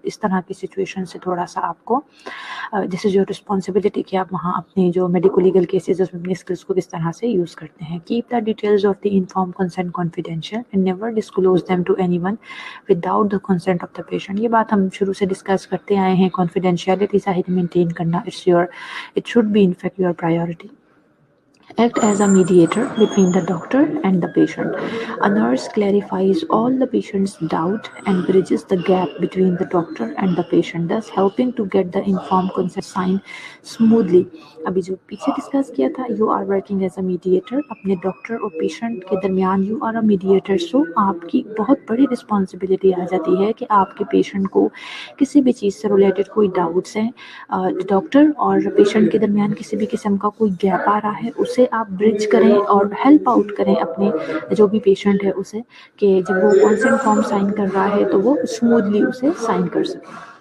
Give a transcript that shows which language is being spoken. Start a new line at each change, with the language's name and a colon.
Urdu: اس طرح کی سچویشن سے تھوڑا سا آپ کو
English: this is your responsibility
Urdu: کہ آپ وہاں اپنی جو میڈیکل لیگل کیسز اس میں اپنی اسکلس کو کس طرح سے یوز کرتے ہیں.
English: Keep the details of the inform consent confidential and never disclose them to anyone without the consent of the patient.
Urdu: یہ بات ہم شروع سے ڈسکس کرتے آئے ہیں، کانفیڈینشیلٹی ظاہر مینٹین کرنا
English: It should be in fact your priority. Act as a mediator between the doctor and the patient. A nurse clarifies all the patient's doubt and bridges the gap between the doctor and the patient, thus helping to get the informed consent signed smoothly.
Urdu: ابھی جو پیچھے discuss کیا تھا،
English: you are working as a mediator,
Urdu: اپنے doctor اور patient کے درمیان
English: You are a mediator.
Urdu: سو آپ کی بہت بڑی رسپانسبلٹی آ جاتی ہے کہ آپ کے پیشنٹ کو کسی بھی چیز سے ریلیٹڈ کوئی ڈاؤٹس ہیں، ڈاکٹر اور پیشنٹ کے درمیان کسی بھی قسم کا کوئی گیپ آ رہا ہے، اسے آپ برج کریں اور ہیلپ آؤٹ کریں اپنے جو بھی پیشنٹ ہے اسے، کہ جب وہ کنسنٹ فارم سائن کر رہا ہے تو وہ اسموتھلی اسے سائن کر سکیں.